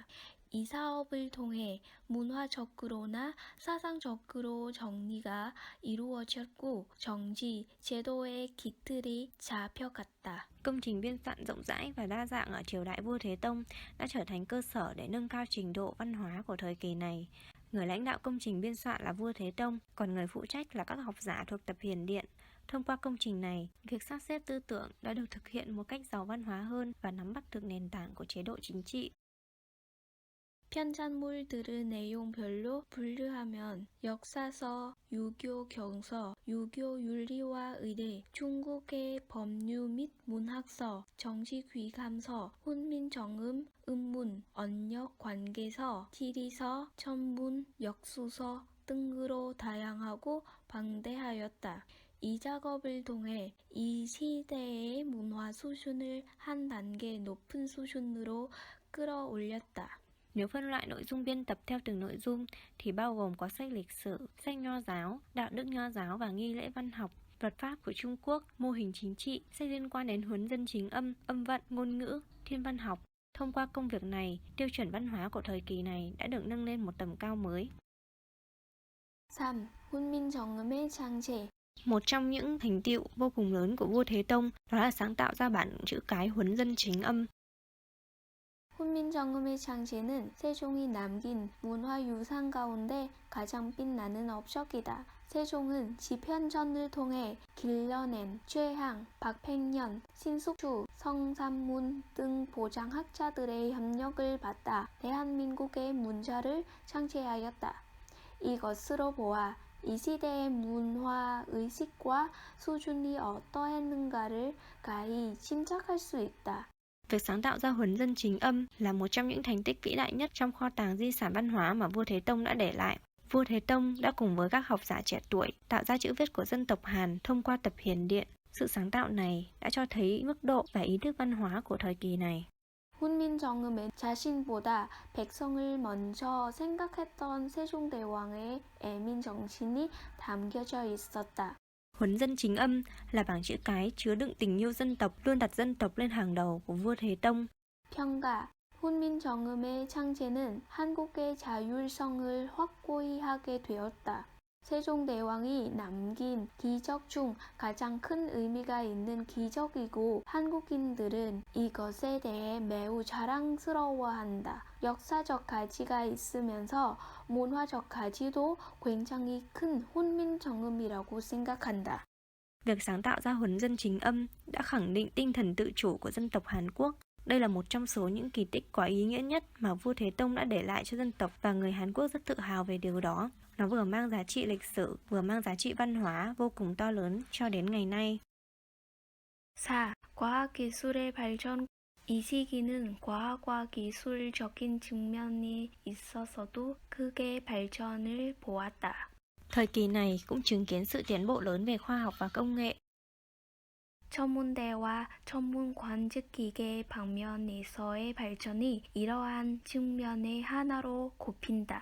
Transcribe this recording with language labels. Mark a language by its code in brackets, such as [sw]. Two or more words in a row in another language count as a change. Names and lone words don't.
[ko] 이 사업을 통해 문화적으로나 사상적으로 정리가 이루어졌고 정치, 제도의 기틀이 잡혀갔다. [vi] Công trình biên soạn rộng rãi và đa dạng ở triều đại vua Thế Tông đã trở thành cơ sở để nâng cao trình độ văn hóa của thời kỳ này. Người lãnh đạo công trình biên soạn là vua Thế Tông, còn người phụ trách là các học giả thuộc tập Hiền Điện. Thông qua công trình này, việc sắp xếp tư tưởng đã được thực hiện một cách giàu văn hóa hơn và nắm bắt được nền tảng của chế độ chính trị. [ko] 편찬물들을 내용별로 분류하면 역사서, 유교 경서, 유교 윤리와 의례, 중국의 법률 및 문학서, 정치귀감서, 훈민정음, 음문, 언역 관계서, 지리서, 천문, 역수서 등으로 다양하고 방대하였다. 이 작업을 통해 이 시대의 문화 수준을 한 단계 높은 수준으로 끌어올렸다. [vi] Nếu phân loại nội dung biên tập theo từng nội dung thì bao gồm có sách lịch sử, sách nho giáo, đạo đức nho giáo và nghi lễ văn học, luật pháp của Trung Quốc, mô hình chính trị, sách liên quan đến huấn dân chính âm, âm vận, ngôn ngữ, thiên văn học. Thông qua công việc này, tiêu chuẩn văn hóa của thời kỳ này đã được nâng lên một tầm cao mới. 3. [ko] 훈민정음의 창제. [vi] Một trong những thành tựu vô cùng lớn của vua Thế Tông đó là sáng tạo ra bản chữ cái huấn dân chính âm. [ko] 훈민정음의 창제는 세종이 남긴 문화유산 가운데 가장 빛나는 업적이다. 세종은 지편전을 통해 길러낸 최항, 박팽년, 신숙주, 성삼문 등 보장학자들의 협력을 받아 대한민국의 문자를 창제하였다. 이것으로 보아 이 시대의 문화 의식과 수준이 어떠했는가를 가히 짐작할 수 있다. [vi] Việc sáng tạo ra huấn dân chính âm là một trong những thành tích vĩ đại nhất trong kho tàng di sản văn hóa mà vua Thế Tông đã để lại. Vua Thế Tông đã cùng với các học giả trẻ tuổi tạo ra chữ viết của dân tộc Hàn thông qua tập Hiền Điện. Sự sáng tạo này đã cho thấy mức độ và ý thức văn hóa của thời kỳ này. [ko] 훈민정음은 자신보다 백성을 먼저 생각했던 세종대왕의 애민 정신이 담겨져 있었다. [vi] Huấn dân chính âm là bảng chữ cái chứa đựng tình yêu dân tộc, luôn đặt dân tộc lên hàng đầu của vua Thế Tông. [ko] 평가. 훈민정음의 창제는 한국의 자율성을 확고히 하게 되었다. 세종대왕이 남긴 기적 중 가장 큰 의미가 있는 기적이고 한국인들은 이것에 대해 매우 자랑스러워한다. 역사적 가치가 있으면서 문화적 가치도 굉장히 큰 훈민정음이라고 생각한다. [vi] Việc sáng tạo ra huấn dân chính âm đã khẳng định tinh thần tự chủ của dân tộc Hàn Quốc. Đây là một trong số những kỳ tích có ý nghĩa nhất mà vua Thế Tông đã để lại cho dân tộc và người Hàn Quốc rất tự hào về điều đó. Nó vừa mang giá trị lịch sử, vừa mang giá trị văn hóa vô cùng to lớn cho đến ngày nay. 4. [ko] 과학기술의 발전. 이 시기는 과학과 기술적인 측면이 있어서도 크게 발전을 보았다. [vi] Thời kỳ này cũng chứng kiến sự tiến bộ lớn về khoa học và công nghệ. [ko] 천문대와 천문 관측기계 방면에서의 발전이 이러한 측면의 하나로 꼽힌다.